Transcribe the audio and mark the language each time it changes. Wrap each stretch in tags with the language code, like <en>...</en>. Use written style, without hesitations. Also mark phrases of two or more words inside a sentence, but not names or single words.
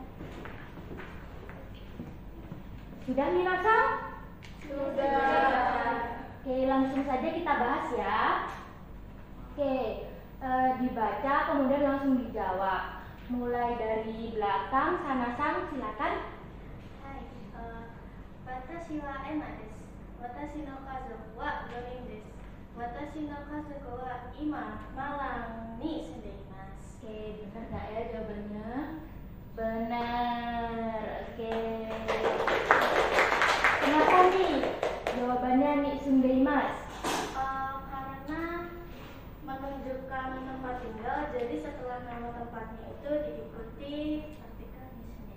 <id>Sudah minasang? Oke, langsung saja kita bahas ya. Oke, dibaca kemudian langsung dijawab. Mulai dari belakang, Sana-san silakan.</id> <ja>Hai, 私はエマです. 私の家族は 4人です。私の家族は今マランに住んでいます。</ja> <id>Oke, benar nggak ya jawabannya? Benar. Oke. Kenapa nih jawabannya nih sundeimasu? Karena menunjukkan tempat tinggal, jadi setelah nama tempatnya itu diikuti artikel di sini.</id>